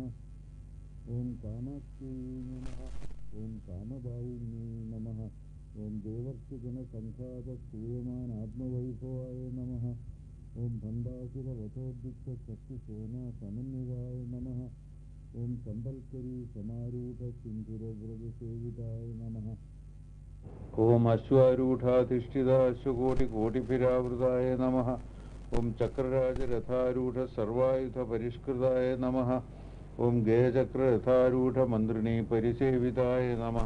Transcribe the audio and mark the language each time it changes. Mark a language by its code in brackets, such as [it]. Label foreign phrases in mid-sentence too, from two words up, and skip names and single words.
[sa] ओम कामाक्ष्यै नमः। ओम कामदायिन्यै नमः। ओम देवर्षिगणसङ्घातस्तूयमानात्मवैभवाय नमः। ओम भण्डासुरवशोद्युक्तशक्तिसेनासमन्विताय नमः। ఓం సంబల్కరీ సమారూఢ సింధురవ్రతసేవితాయ నమః. ఓం అశ్వారూఢాధిష్ఠిత అశ్వకోటికోటిభిరావృతాయ నమః. ఓం చక్రరాజరథారూఢ సర్వాయుధ పరిష్కృతాయ నమః. ఓం గేయచక్రరథారూఢ మంత్రిణీ పరిసేవితాయ నమః.